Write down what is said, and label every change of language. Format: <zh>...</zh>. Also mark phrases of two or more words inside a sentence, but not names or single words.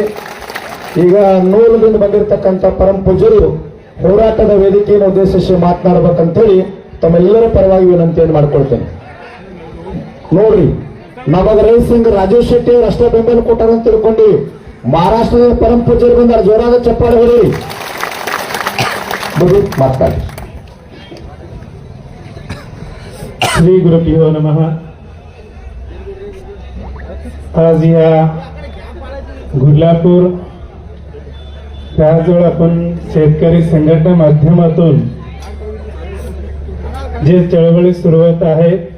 <kn>ಈಗ 100ದಿಂದ ಬಂದಿರತಕ್ಕಂಥ ಪರಮ ಪೂಜ್ಯರು ಹೋರಾಟದ ವೇದಿಕೆಯನ್ನು ಉದ್ದೇಶಿಸಿ ಮಾತನಾಡಬೇಕಂತೇಳಿ ತಮ್ಮೆಲ್ಲರ ಪರವಾಗಿ ವಿನಂತಿಯನ್ನು ಮಾಡ್ಕೊಳ್ತೇನೆ. ನೋಡ್ರಿ, ನಮಗ ರೈತ್ ಸಿಂಗ್ ರಾಜೀವ್ ಶೆಟ್ಟಿ ಅವರು ಅಷ್ಟೇ ಬೆಂಬಲ ಕೊಟ್ಟಾರ ಅಂತ ತಿಳ್ಕೊಂಡು ಮಹಾರಾಷ್ಟ್ರದ ಪರಮ ಪೂಜ್ಯರು ಬಂದಾರ. ಜೋರಾದ ಚಪ್ಪಾಳೆ ಹೊಡಿ ಮಾತಾಡಿ.</kn> <sa>श्री गुरुभ्यो नमः।</sa> <mr>आज या गुरलापूर त्याजवळ आपण शेतकरी संघटना माध्यमातून जे चळवळी सुरुवात आहे</mr>